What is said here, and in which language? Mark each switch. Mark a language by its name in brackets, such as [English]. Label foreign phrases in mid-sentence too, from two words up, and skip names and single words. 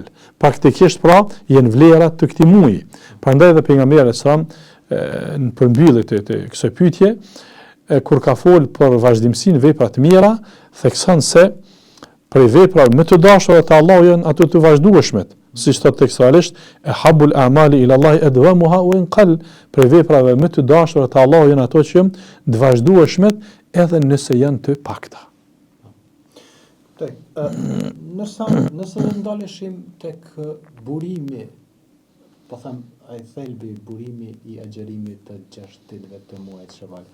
[Albanian] Praktikisht pra janë vlerat të këtij muaji. Prandaj edhe pejgamberi në përmbyllje të kësaj pyetje, kur ka fol për vazhdimsinë vepra të mira, thekson se prej veprave më të dashura te Allahu janë ato të vazhdueshmet. Siç thot tekstualisht, [Arabic] أحب الأعمال إلى الله أدومها وإن قل, [Albanian] për veprave më të dashura te Allahu janë ato që janë të vazhdueshmet edhe nëse janë të pakta. Nëse ndaleshim tek burimi, po them ai thelbi burimi i agjerimit të 6 ditëve të muajit Sheval.